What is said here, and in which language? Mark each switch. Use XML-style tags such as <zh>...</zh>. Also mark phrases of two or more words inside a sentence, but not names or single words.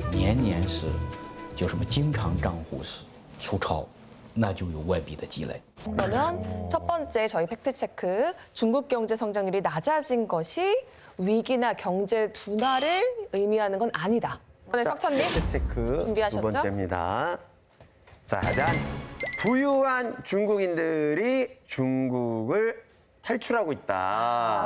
<zh>年年是就什么经常账户是出超，那就有外币的积累。</zh> <ko>그러면 첫 번째 저희 팩트 체크. 중국 경제 성장률이 낮아진 것이 위기나 경제 둔화를 의미하는 건 아니다. 이번에 석천님. 팩트 체크 준비하셨죠? 두 번째입니다. 짜잔. 부유한 중국인들이 중국을 탈출하고 있다.</ko>